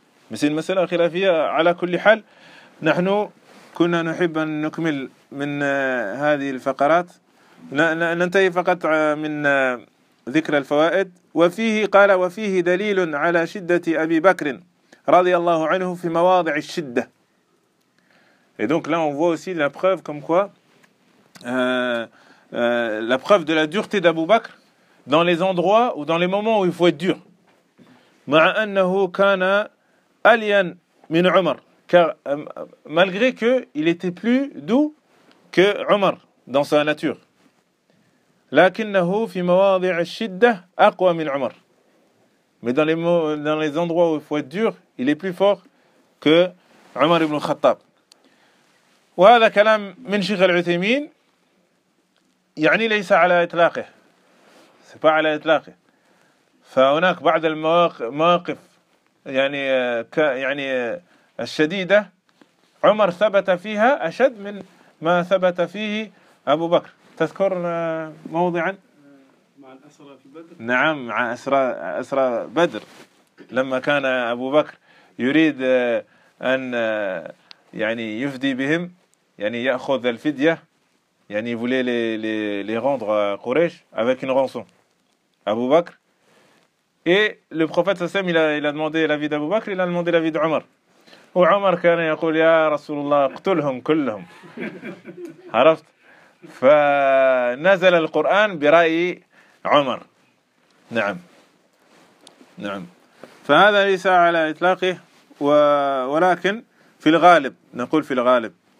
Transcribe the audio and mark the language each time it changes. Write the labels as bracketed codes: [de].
[fr] Mais c'est une [ar] masala khilafia ala kulli hal. نحن كنا نحب ان نكمل من هذه الفقرات. ننتهي فقط من ذكر الفوائد. وفيه قال وفيه دليل على شدة أبي بكر رضي الله عنه في مواضع الشدة. [fr] Et donc là on voit aussi la preuve comme quoi la preuve de la dureté d'Abu Bakr dans les endroits ou dans les moments où il faut être dur. [ar] مع أنه كان ألين من عمر, [fr] car malgré que il était plus doux que عمر dans sa nature. [ar] لكنه في مواضع الشدة أقوى من عمر. [fr] Mais dans les endroits où il faut être dur, il est plus fort que عمر ibn Khattab. [ar] وهذا كلام من شيخ العثيمين يعني ليس على إطلاقه. [fr] C'est pas [ar] على إطلاقه. فهناك بعض المواقف يعني الشديدة عمر ثبت فيها أشد من ما ثبت فيه أبو بكر. تذكر موضعا مع الأسرى في بدر. نعم, مع أسرى بدر, لما كان أبو بكر يريد أن يعني يفدي بهم, يعني يأخذ الفدية, يعني [fr] voulait les rendre à Quraysh avec une rançon [ar] أبو بكر. [fr] Et le prophète صلى الله عليه وسلم il a demandé l'avis d'Abu Bakr, il a demandé l'avis d'Omar. [ar] وعمر كان يقول يا رسول الله اقتلهم كلهم. عرفت؟ فنزل القرآن برأي عمر. نعم نعم. فهذا ليس على إطلاقه, ولكن في الغالب نقول في الغالب.